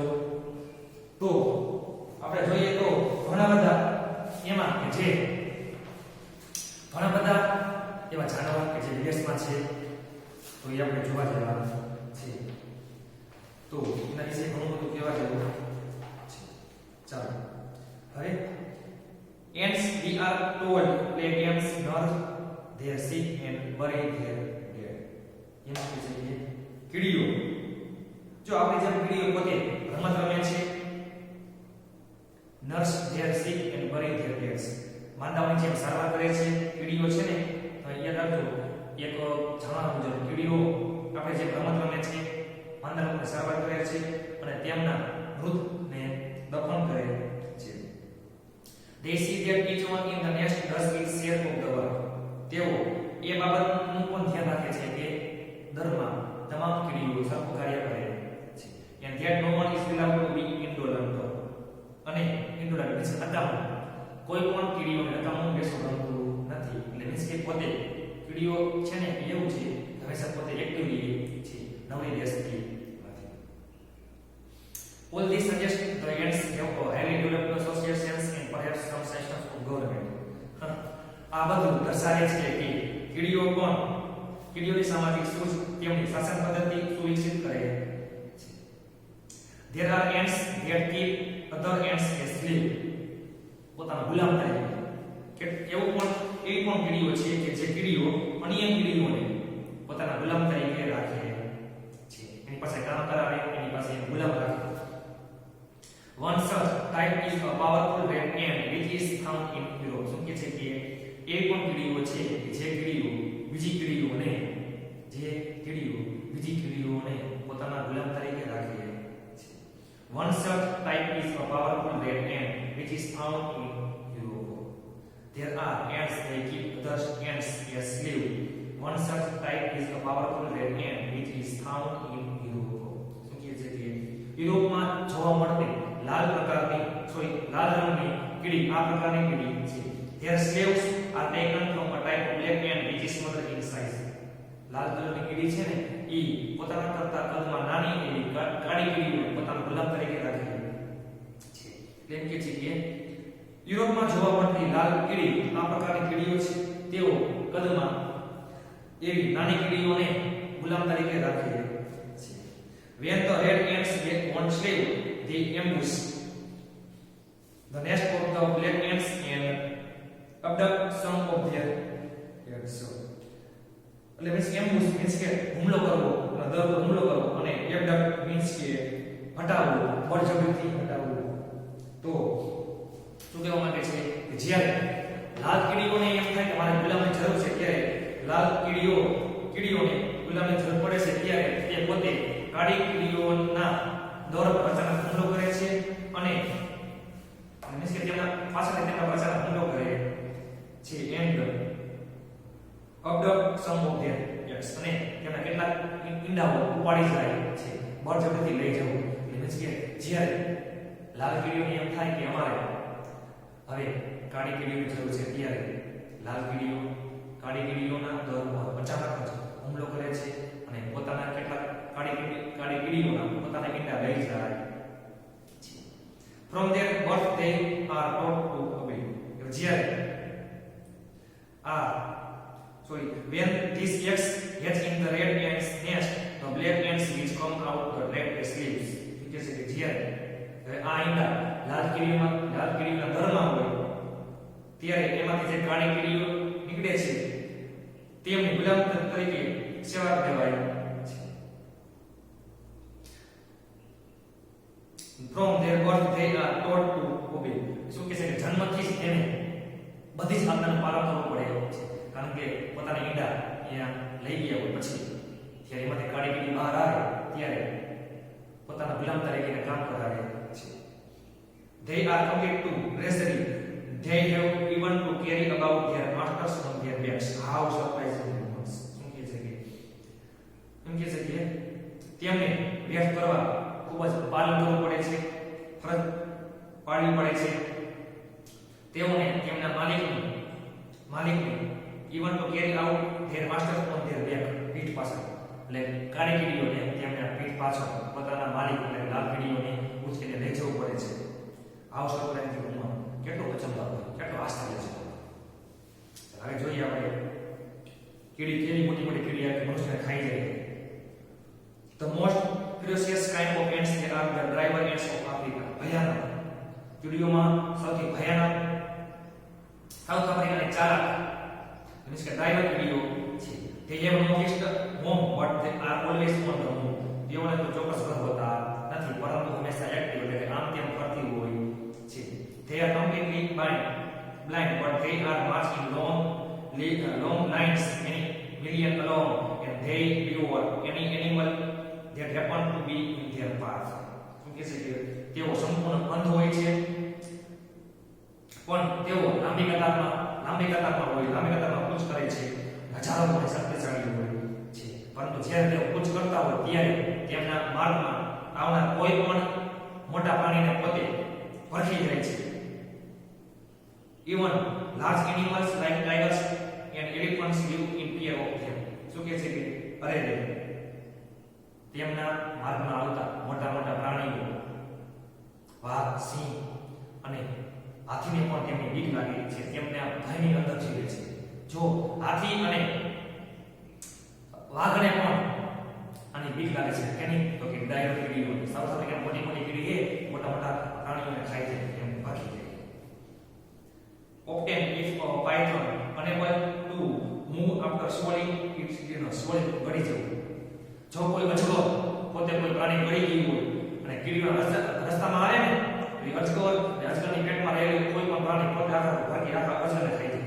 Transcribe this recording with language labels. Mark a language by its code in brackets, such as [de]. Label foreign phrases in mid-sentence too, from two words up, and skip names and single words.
[gu] તો આપણે જોઈએ તો ઘણા બધા એમાં કે જે ઘણા બધા એવા જાનવર કે જે વિદેશમાં છે તો એ આપણે જોવા જેવા છે. તો એના વિશે ઘણું બધું કહેવા જેવું છે. ચાલો હવે [en] ants we are told play games, nurse their sick and bury their dead. [gu] એમ કહે છે કે કીડીઓ જો આપણે જેમ કીડીઓ પોતે રમત રમે છે, [en] nurse their sick and bury their dead, [gu] માંદાઓની જેમ સારવાર કરે છે કીડીઓ છે ને. યાદ રાખજો એક જાણવા મુજબ કીડીઓ આપણે જે રમત રમે છે, માંદાઓની સારવાર કરે છે અને તેમના મૃતને દફન કરે છે. [en] They see that each one in the nest does its share of the work. [gu] તેઓ એ બાબતનું પણ ધ્યાન રાખે છે કે દરમાં તમામ કીડીઓ સરખું કાર્ય કરે છે. [en] And that no one is allowed to be indolent. [gu] અને [en] indolent means [gu] નકામું. કોઈ પણ કીડીઓને નકામું બેસવું ગમતું નથી. એટલે મીન્સ કે પોતે કીડીઓ છે ને એવું છે હંમેશા પોતે એક્ટિવલી છે, નવરી બેસતી નથી. [en] All these suggest the ants have a highly developed social sense and perhaps some sense of government. [gu] આ બધું દર્શાવે છે કે કીડીઓની સામાજિક સૂઝ તેમની શાસન પદ્ધતિ સુવિકસિત કરે છે. [en] There are ants that keep other ants as slave. [gu] પોતાના ગુલામ તરીકે કે એવી પણ કીડીઓ છે કે જે કીડીઓ અન્ય કીડીઓને પોતાના ગુલામ તરીકે રાખે છે, એની પાસે કામ કરાવે, એની પાસે ગુલામ રાખે. [en] One such type is a powerful red ant which is found in Europe. [gu] શું કહે છે કે એ પણ કીડીઓ છે કે જે કીડીઓ બીજી કીડીઓને પોતાના ગુલામ તરીકે રાખે છે. [en] One such type is a powerful red ant which is found in Europe. There are ants that keep other ants as slave. One such type is a powerful red ant which is found in Europe. [gu] શું કહે છે કે યુરોપમાં જોવા મળતી લાલ રંગની કીડી આ પ્રકારની કીડી છે. [en] Their slaves are taken from a type of black ant which is smaller in size. [gu] લાલ કલરની કીડી છે ને ઈ પોતાના કરતા કદમાં નાની એવી કાળી કીડીઓ પોતાના ગુલામ તરીકે રાખે છે. એટલે એમ કે છે કે યુરોપમાં જોવા મળતી લાલ કીડી આ પ્રકારની કીડીઓ છે તેઓ કદમાં એવી નાની કીડીઓને ગુલામ તરીકે રાખે છે. [en] When the red ants get one slave, they ambush the nest of the black ants and abduct some of their eggs. [gu] એટલે [en] means ambush means [gu] કે હુમલો કરવો, દર પર હુમલો કરવો, અને [en] abduct means [gu] કે હટાવવું, બળજબરીથી હટાવવું. તો શું કહેવા માંગે છે કે જ્યારે લાલ કીડીઓને એમ થાય કે મારે ગુલામની જરૂર છે, ત્યારે લાલ કીડીઓને ગુલામની જરૂર પડે છે, ત્યારે તે પોતે કાળી કીડીઓના દોર પર અચાનક હુમલો કરે છે અને મીન્સ કે તેમના પાછળથી તેમના પર અચાનક હુમલો કરે છે [en] and abduct some of their eggs, [gu] અને તેમના કેટલાક ઈંડાઓ ઉપાડી જાય છે, બળજબરીથી લઈ જવું. મીન્સ કે જ્યારે લાલ કીડીઓને એમ થાય કે અમારે હવે કાળી કીડીઓની જરૂર છે, ત્યારે લાલ કીડીઓ કાળી કીડીઓના દોર પર અચાનક જ હુમલો કરે છે અને પોતાના કેટલાક કાળી કીડીઓના પોતાના ઈંડા લઈ જાય છે. [en] From their birth they are taught to obey. When these eggs hatch in the red ant's nest, the black ants which come out the red sleeves. [gu] એટલે કે જ્યારે આ ઈંડા લાલ કીડીઓના દરમાં હોય, ત્યારે એમાંથી જે કાળી કીડીઓ નીકળે છે તેમની ગુલામ તરીકે સેવા દેવાય છે. [en] From their birth they are taught to obey. [gu] શું કહે છે કે જન્મથી જ તેને બધી જ આજ્ઞાનું પાલન કરવું પડે છે, કારણ કે પોતાના ઈંડા અહીંયા લઈ ગયા હોય પછી ત્યારે એમાંથી કાળી કીડી બહાર આવે ત્યારે પોતાના ગુલામ તરીકે કામ કરાવે છે. [en] They are committed to raising. They have even to carry about their masters on their backs. How surprising it was. [gu] એમ કહે છે કે તેમને વ્યક્ત કરવા ખૂબ જ પાલન કરવું પડે છે, ફરજ પાડવી પડે છે. તેઓને તેમના માલિકને [en] even to carry out their masters on their back, [gu] પીઠ પાછળ. એટલે કાળી કીડીઓને તેમના પીઠ પાછળ પોતાના માલિક એટલે લાલ કીડીઓને ઉચકીને લઈ જવું પડે છે. આવો સરપ્રાઈઝ ઉંમર કેટલો અચંબા, કેટલો આશ્ચર્ય છે. હવે જોઈએ આપણે કીડી કેવી મોટી કીડી આ મનુષ્યને ખાઈ જાય. [en] The most ferocious kind of ants they are the driver ants of Africa. [gu] ભયાનક કીડીઓમાં સૌથી ભયાનક સાઉથ આફ્રિકાની ચાલાક મીન્સ કે ડ્રાઈવર કીડીઓ છે. [en] They have no fixed home but they are always on the move. [gu] તેઓને તો ચોક્કસ ઘર હોતા નથી, પરંતુ હંમેશા એક્ટિવ એટલે કે આમ તેમ ફરતી હોય છે. [en] They are completely blind but they are marched in long lines, many million along, and they devour any animal that happen to be in their path. [gu] શું કહે છે કે તેઓ સંપૂર્ણ અંધ હોય છે, પણ તેઓ લાંબી કતારમાં કૂચ કરે છે. હજારો મોટી શક્તિશાળી હોય છે, પરંતુ જ્યારે તેઓ કૂચ કરતા હોય ત્યારે તેમના માર્ગમાં આવનાર કોઈ પણ મોટા પ્રાણીને પોતે ભરખી જાય છે. [en] Even large animals like tigers and elephants live in fear of them. [gu] શું કહે છે કે અરે તેમના માર્ગમાં આવતા મોટા પ્રાણીઓ વાઘ, સિંહ અને હાથીને પણ તેમની બીક લાગે છે, તેમને આ ભયની અંદર જીવે છે. જો હાથી અને વાઘને પણ આની બીક લાગે છે કેની તો કે ડાયરો કીડીઓ સાઉથ આફ્રિકાની મોટી કીડી એ મોટા પ્રાણીઓને ખાઈ જાય, એમ ભાગી જાય. [en] Often if a python unable to move after swallowing its dinner, [gu] ગળી જવું. જો કોઈ અજગર પોતે કોઈ પ્રાણી ગળી ગયું હોય અને કીડીઓ રસ્તામાં આવે ને એ અજગરની પેટમાં રહેલું કોઈ પણ પ્રાણી પોતે આખા અજગરને ખાઈ જાય.